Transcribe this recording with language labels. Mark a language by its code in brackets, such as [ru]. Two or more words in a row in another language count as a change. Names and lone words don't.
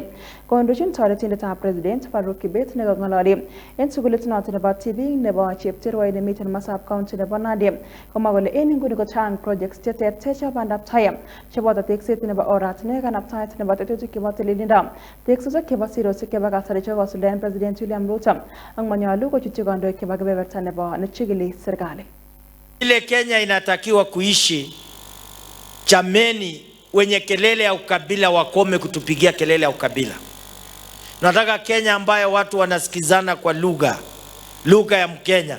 [kln] Kondochin toretindetab President Faruk Kibet nekong'ololi en sukulit noton nebo tibiik nebo Cheptirwoi nemiten Marsabit County nebo Nandi komwa kole en nguni ko chang projects cheterter chebo bandab tai cheboto tekset nebo oratinwek, kanabtaet nebo tetutik chebo tililindo, teksosiek chebo sirosiek chebo kasari chekosuldaen President William Ruto ak manyolu kochutyi [sw] Ile Kenya inatakiwa kuishi, chameni wenye kelele ya ukabila wakome kutupigia kelele ya ukabila. Nataka Kenya ambayo watu wanasikizana kwa lugha ya Mkenya.